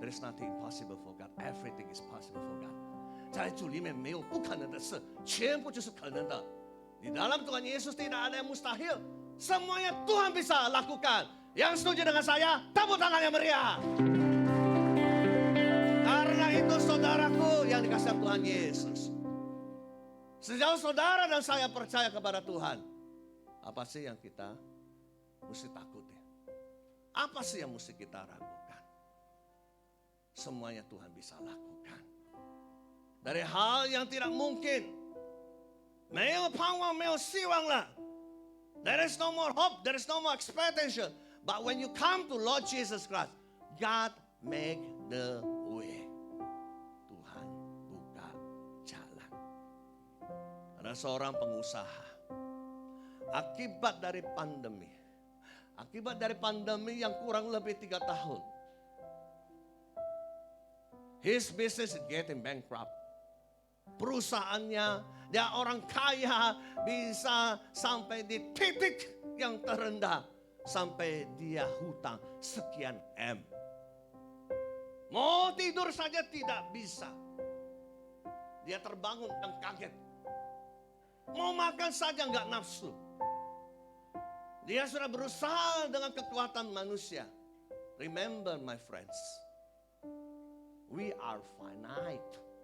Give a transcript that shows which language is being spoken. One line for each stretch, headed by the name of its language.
English: There is nothing impossible for God. Everything is possible for God.
Chinese: 在主里面没有不可能的事，全部就是可能的。
Indonesian: Di dalam Tuhan Yesus tidak ada yang mustahil. Semuanya Tuhan bisa lakukan. Yang setuju dengan saya, tepuk tangan yang meriah. Karena itu saudaraku, Tuhan Yesus. Sejauh saudara dan saya percaya kepada Tuhan, apa sih yang kita mesti takuti? Apa sih yang mesti kita ragukan? Semuanya Tuhan bisa lakukan. Dari hal yang tidak mungkin,
Chinese: 没有盼望，没有希望了。
English: There is no more hope, there is no more expectation. But when you come to Lord Jesus Christ, God make the way.
Indonesian: Tuhan buka jalan. Ada seorang pengusaha, akibat dari pandemi yang kurang lebih 3 tahun,
English: his business is getting bankrupt.
Indonesian: Perusahaannya, dia orang kaya, bisa sampai di titik yang terendah, sampai dia hutang sekian M. Mau tidur saja tidak bisa. Dia terbangun dan kaget. Mau makan saja nggak nafsu. Dia sudah berusaha dengan kekuatan manusia.
English: Remember my friends, we are finite.